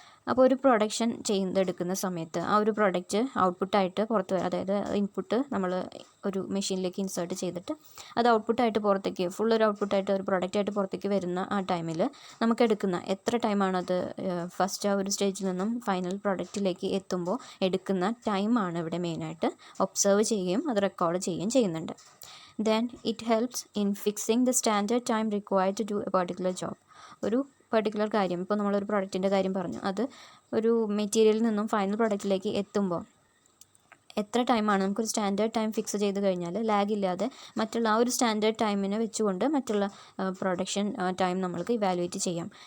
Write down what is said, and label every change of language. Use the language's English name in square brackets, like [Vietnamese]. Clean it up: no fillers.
[Malayalam] അപ്പോൾ ഒരു പ്രൊഡക്ഷൻ ചെയ്തെടുക്കുന്ന സമയത്ത് ആ ഒരു പ്രൊഡക്റ്റ് ഔട്ട്പുട്ടായിട്ട് പുറത്ത് വരും, അതായത് ഇൻപുട്ട് നമ്മൾ ഒരു മെഷീനിലേക്ക് ഇൻസേർട്ട് ചെയ്തിട്ട് അത് ഔട്ട്പുട്ടായിട്ട് പുറത്തേക്ക് ഒരു ഔട്ട്പുട്ടായിട്ട് ഒരു പ്രൊഡക്റ്റായിട്ട് പുറത്തേക്ക് വരുന്ന ആ ടൈമിൽ നമുക്ക് എടുക്കുന്ന എത്ര ടൈമാണത് ഫസ്റ്റ് ആ ഒരു സ്റ്റേജിൽ നിന്നും ഫൈനൽ പ്രൊഡക്റ്റിലേക്ക് എത്തുമ്പോൾ എടുക്കുന്ന ടൈമാണ് ഇവിടെ മെയിനായിട്ട് ഒബ്സർവ് ചെയ്യുകയും അത് റെക്കോർഡ് ചെയ്യുകയും ചെയ്യുന്നുണ്ട്. [English] Then it helps in fixing the standard time required to do a particular job. [Malayalam] ഒരു പർട്ടിക്കുലർ കാര്യം, ഇപ്പോൾ നമ്മളൊരു പ്രൊഡക്റ്റിൻ്റെ കാര്യം പറഞ്ഞു, അത് ഒരു മെറ്റീരിയലിൽ നിന്നും ഫൈനൽ പ്രൊഡക്റ്റിലേക്ക് എത്തുമ്പോൾ എത്ര ടൈമാണ് നമുക്കൊരു സ്റ്റാൻഡേർഡ് ടൈം ഫിക്സ് ചെയ്ത് കഴിഞ്ഞാൽ ലാഗ് ഇല്ലാതെ മറ്റുള്ള ആ ഒരു സ്റ്റാൻഡേർഡ് ടൈമിനെ വെച്ചുകൊണ്ട് മറ്റുള്ള പ്രൊഡക്ഷൻ ടൈം നമ്മൾക്ക് ഇവാലുവേറ്റ് ചെയ്യാം.